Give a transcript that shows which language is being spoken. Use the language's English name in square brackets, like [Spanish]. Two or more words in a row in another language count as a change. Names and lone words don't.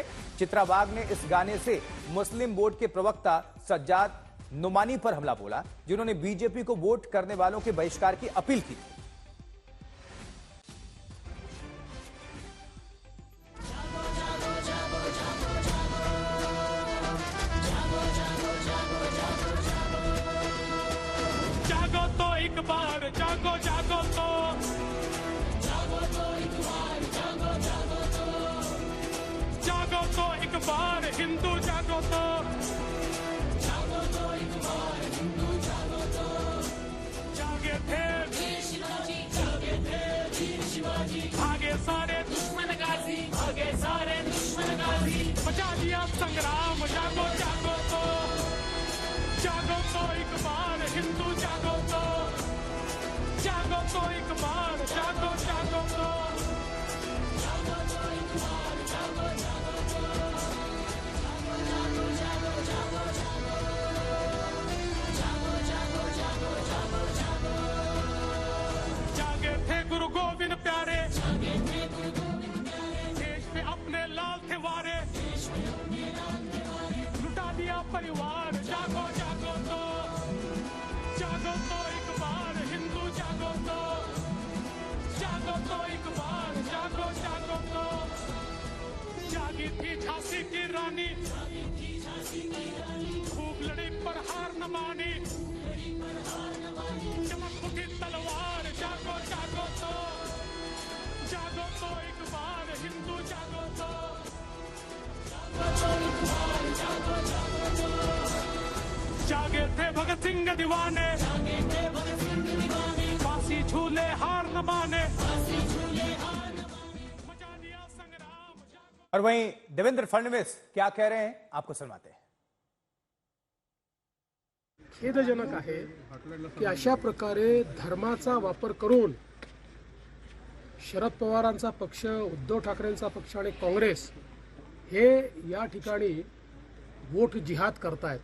[Hindi] चित्रा वाघ ने इस गाने से मुस्लिम बोर्ड के प्रवक्ता सज्जाद नुमानी पर हमला बोला, जिन्होंने बीजेपी को वोट करने वालों के बहिष्कार की अपील की। जागो तो एक बार, जागो जागो तो, जागो तो एक बार, जागो जागो तो, जागो तो एक बार हिंदू जागो तो, जागो तो एक बार हिंदू जागो तो, जागे थे वीर शिवाजी, जागे थे वीर शिवाजी, भागे सारे दुश्मन गाजी, भागे सारे दुश्मन गाजी, बचा दिया संग्राम, जागो जागो तो, जागो तो एक बार हिंदू जागो तो, जागो तो एक बार, जागो जागो तो, जागो तो एक बार, जागो जागो तो, जागो जागो जागो जागो जागो जागो जागो जागो, जागे थे गुरु गोविंद प्यारे, जागे थे गुरु गोविंद प्यारे, देश में अपने लाल थे वारे, देश में अपने लाल थे वारे, लुटा दिया परिवार, जागो जागो तो, जागो तो एक बार हिंदू जागो तो, जागो तो एक बार, जागो जागो तो, जागी थी झांसी की रानी, खूब लड़ी पर हार न मानी, चमक उठी तलवार, जागो जागो तो, जागो तो एक बार हिंदू जागो तो, जागो तो एक बार, जागो जागो तो, जागे थे भगत सिंह दीवाने, जागे थे भगत सिंह दीवाने, फांसी झूले हार न माने, फांसी झूले हार न माने, मचा दिया संग्राम। और वहीं देवेंद्र फडणवीस क्या कह रहे हैं, आपको सुनवाते हैं। [Marathi] खेदजनक आहे की अशा प्रकारे धर्माचा वापर करून शरद पवारांचा पक्ष, उद्धव ठाकरेंचा पक्ष आणि काँग्रेस हे या ठिकाणी वोट जिहाद करतायत।